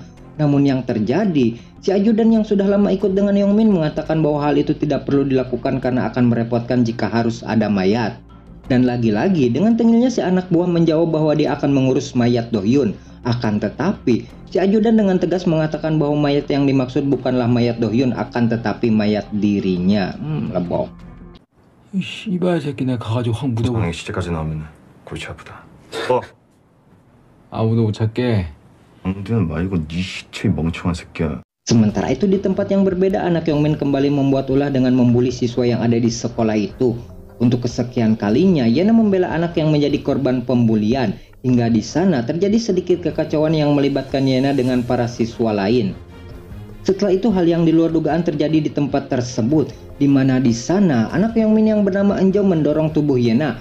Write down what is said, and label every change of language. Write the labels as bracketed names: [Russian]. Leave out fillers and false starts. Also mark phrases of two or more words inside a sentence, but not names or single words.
[Indonesian] Namun yang terjadi, si ajudan yang sudah lama ikut dengan Yongmin mengatakan bahwa hal itu tidak perlu dilakukan karena akan merepotkan jika harus ada mayat. Dan lagi-lagi dengan tengilnya si anak buah menjawab bahwa dia akan mengurus mayat Do-hyun. Akan tetapi si ajudan dengan tegas mengatakan bahwa mayat yang dimaksud bukanlah mayat Do-hyun, akan tetapi mayat dirinya. Lebok. [Korean] 이 씨발 새끼 내가 가가지고 확 묻어버려. 방에 시체까지 나오면 골치 아프다. 아무도 못 찾게. 엉드는 말고 네 시체 멍청한 새끼야. [Indonesian] Sementara itu di tempat yang berbeda, anak Yongmin kembali membuat ulah dengan membuli siswa yang ada di sekolah itu. Untuk kesekian kalinya, Yena membela anak yang menjadi korban pembulian. Hingga di sana terjadi sedikit kekacauan yang melibatkan Yena dengan para siswa lain. Setelah itu hal yang di luar dugaan terjadi di tempat tersebut, di mana di sana anak Yongmin yang bernama Enjo mendorong tubuh Yena.